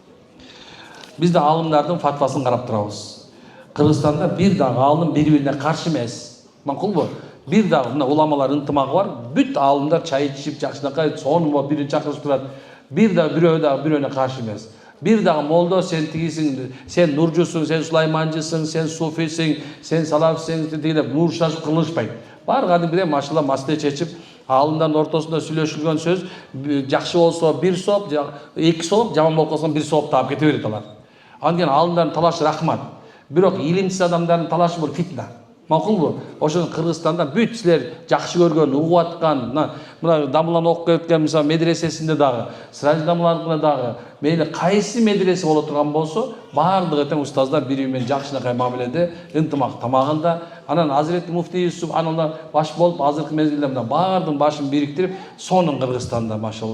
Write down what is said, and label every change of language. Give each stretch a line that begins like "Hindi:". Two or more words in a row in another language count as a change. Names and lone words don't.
Kyrgyz: Бизде аалымдардын фатвасын карап турабыз. Кыргызстанда бир дагы аалым бири-бирине каршы эмес. Макулбу? Бир дагы мына уламалар ынтымагы бар. Бүт аалымдар чай ичип, жакшынакай сонун бирин чакырып турат. Бир дагы бирөө дагы бирөөнө каршы эмес. Бир дагы молдо сен тигисиң, сен нуржусуң, сен сулайманжысың, сен суфисиң, сен салафсың деп нуршашып кылышпайт. Бар кадимгидей машалла масле чечип, аалымдардын ортосунда сүйлөшүлгөн сөз жакшы болсо бир сооп, эки сооп, жаман болуп калса бир сооп таап кете берет алар. Анткени аалымдардын талашы рахмат. Бирок илимсиз адамдардын талашы бул фитна. Макулбу? Ошону Кыргызстанда бүт силер жакшы көргөн, угуп аткан, мына Дамылан окуп кеткен мисалы медресесинде дагы, Сыраж Дамыланыкында дагы, мейли кайсы медресе боло турган болсо, баардыгы тең устаздар бири-бири менен жакшынакай мамиледе, ынтымак тамагында, анан Азирети муфтий субханалла баш болуп, азыркы мезгилде мына баардыгын башын бириктирип, сонун Кыргызстанда машалла.